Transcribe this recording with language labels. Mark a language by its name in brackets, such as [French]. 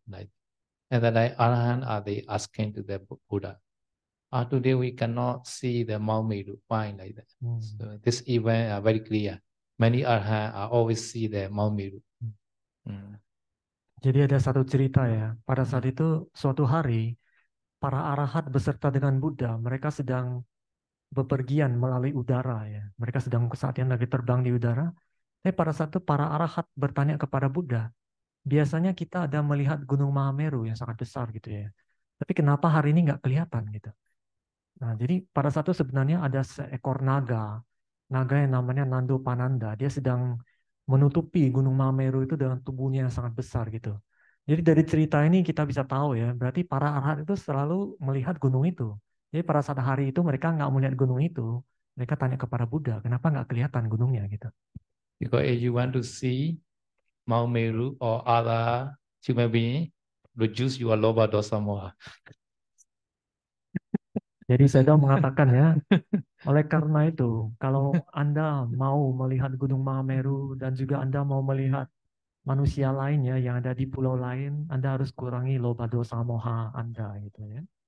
[English] Like, and then the Arahant are they asking to the Buddha, today we cannot see the Mount Meru. Why like that? So this event are very clear. Many Arahant are always see the Mount Meru. [Indonesian] Jadi ada satu cerita ya. Pada saat itu suatu hari para arahat beserta dengan Buddha, mereka sedang bepergian melalui udara ya. Mereka sedang saat yang lagi terbang di udara. Tapi pada saat itu para arahat bertanya kepada Buddha, biasanya kita ada melihat Gunung Mahameru yang sangat besar gitu ya. Tapi kenapa hari ini nggak kelihatan gitu? Nah, jadi pada saat itu sebenarnya ada seekor naga yang namanya Nando Pananda. Dia sedang menutupi Gunung Mahameru itu dengan tubuhnya yang sangat besar gitu. Jadi dari cerita ini kita bisa tahu ya, berarti para arahat itu selalu melihat gunung itu. Jadi pada saat hari itu mereka nggak melihat gunung itu, mereka tanya kepada Buddha, kenapa nggak kelihatan gunungnya gitu. [English] Because if you want to see Mount Meru or other human being, reduce your loba dosa moha. [Indonesian] Jadi saya mengatakan ya, oleh karena itu, kalau Anda mau melihat Gunung Mahameru dan juga Anda mau melihat manusia lainnya yang ada di pulau lain, Anda harus kurangi loba dosa moha Anda gitu ya.